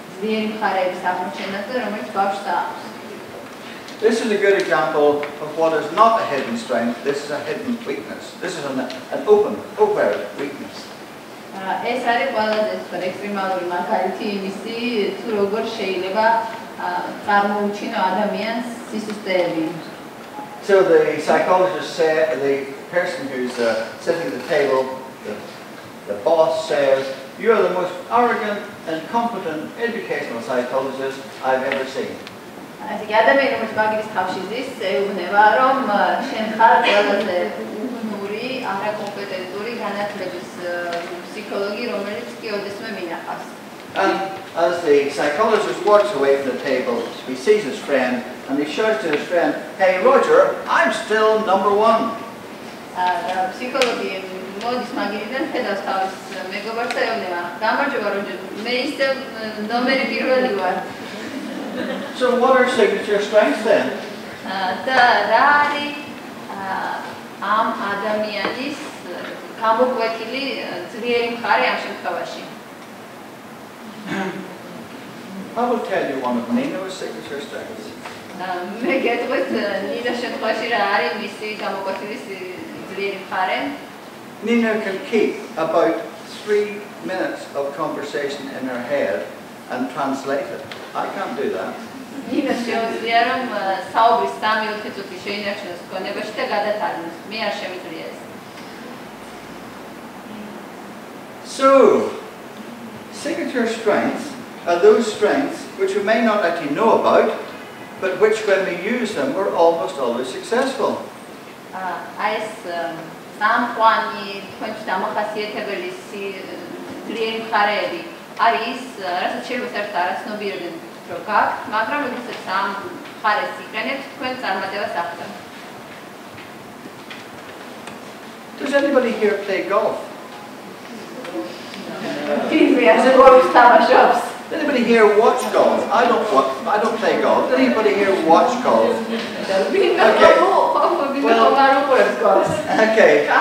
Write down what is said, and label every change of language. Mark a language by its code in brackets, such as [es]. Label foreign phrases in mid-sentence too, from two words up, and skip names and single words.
[ka] ძლიერი მხარეების აღმოჩენას და რომელიც ბავშვს აქვს. [en] This is a good example of what is not a hidden strength. This is a hidden weakness. This is an overt weakness. [ka] ეს არის ყველაზე ექსტრემალური მაგალითი იმისი, თუ როგორ შეიძლება წარმოუჩინო ადამიანს სისუსტეები. [en] So the psychologist said, the person who's sitting at the table, the boss says, "You are the most arrogant, incompetent educational psychologist I've ever seen." [ka] ასე კი ადამიანი რომელიც მაგის თავში ზის, ეუბნება რომ შენ ხარ ყველაზე უგუნური, არაკომპეტენტური განათლების ფსიქოლოგი, რომელიც კი ოდესმე მინახავს. [en] And as the psychologist walks away from the table, he sees his friend and he shouts to his friend, "Hey Roger, I'm still number one." [ka] Psicologi მოდის მაგიდან ხედავს თავის მეგობარს და ეუბნება, "გამარჯობა როჯერ, მე ისე ნომერი პირველი ვარ." [en] So what are signature strengths then? [ka] და რა არის ამ ადამიანის გამოკვეთილი ძლიერი მხარე ამ შემთხვევაში? [en] I will tell you one of Nino's signature strengths. [ka] მე გეტყვით ნინოს შემთხვევაში რა არის მისი გამოკვეთილი ძლიერი მხარე? [en] Nina can keep about 3 minutes of conversation in her head and translate it. I can't do that. [ka] ნინო შეუძლია რომ საუბრის 3 წუთი შეინარჩუნოს გონებაში და გადათარგმნოს. მე არ შემიძლია ეს. [en] So, signature strengths are those strengths which we may not actually know about, but which when we use them, we're almost always successful. [ka] ეს სამყვანი თქვენთვის დამახასიათებელი ძლიერი მხარეები არის, რასაც შეიძლება საერთოდ არაცნობიერდნენ რომ გაქვთ, მაგრამ როდესაც ამ მხარეს იყენებთ, თქვენ წარმატებას აღწევთ. [en] Does anybody here play golf? Does anybody here watch golf? I don't play golf. Does anybody here watch golf? Okay.